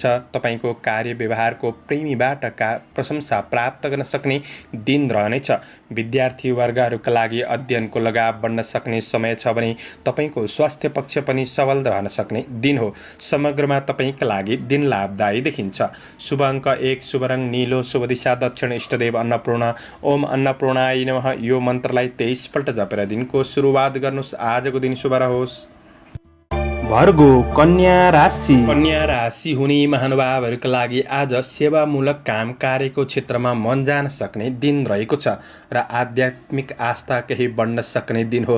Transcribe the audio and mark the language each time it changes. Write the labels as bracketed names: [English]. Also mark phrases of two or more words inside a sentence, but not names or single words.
[Nepali] तपाईको कार्य व्यवहारको प्रेमीबाट प्रशंसा प्राप्त गर्न सक्ने दिन रहनेछ। विद्यार्थी वर्गहरूका लागि अध्ययनको लगाव बढ्न सक्ने समय छ भने तपाईको स्वास्थ्य पक्ष पनि सबल रहन सक्ने दिन हो। समग्रमा तपाईका लागि दिन लाभदायी देखिन्छ। शुभ अङ्क 1, शुभ रङ नीलो, शुभ दिशा दक्षिण, इष्टदेव अन्नपूर्ण। [Sanskrit] ओम अन्नपूर्णाय नमः। [Nepali] यो मन्त्रलाई 23 पल्ट जपेर दिनको सुरुवात गर्नुहोस्। आजको दिन शुभ रहोस्। भर्गो कन्या राशि। कन्या राशि हुने महानुभावहरूका लागि आज सेवामूलक काम कार्यको क्षेत्रमा मन जान सक्ने दिन रहेको छ र आध्यात्मिक आस्था केही बढ्न सक्ने दिन हो।